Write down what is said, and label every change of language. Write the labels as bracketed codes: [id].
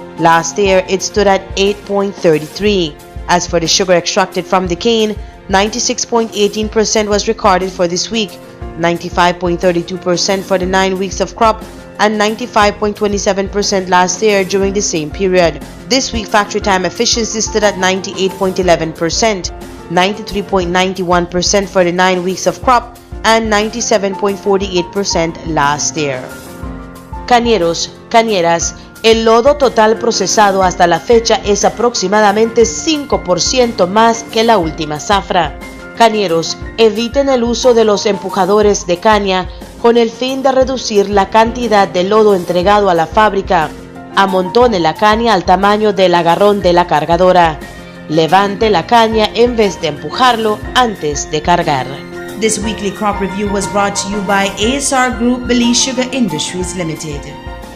[en] Last year, it stood at 8.33. As for the sugar extracted from the cane, 96.18% was recorded for this week, 95.32% for the 9 weeks of crop, and 95.27% last year during the same period. This week, factory time efficiency stood at 98.11%, 93.91% for the 9 weeks of crop, and 97.48% last year. [es] Cañeros, cañeras, el lodo total procesado hasta la fecha es aproximadamente 5% más que la última zafra. Cañeros, eviten el uso de los empujadores de caña con el fin de reducir la cantidad de lodo entregado a la fábrica. Amontone la caña al tamaño del agarrón de la cargadora. Levante la caña en vez de empujarlo antes de cargar. [en] This weekly crop review was brought to you by ASR Group, Belize Sugar Industries Limited.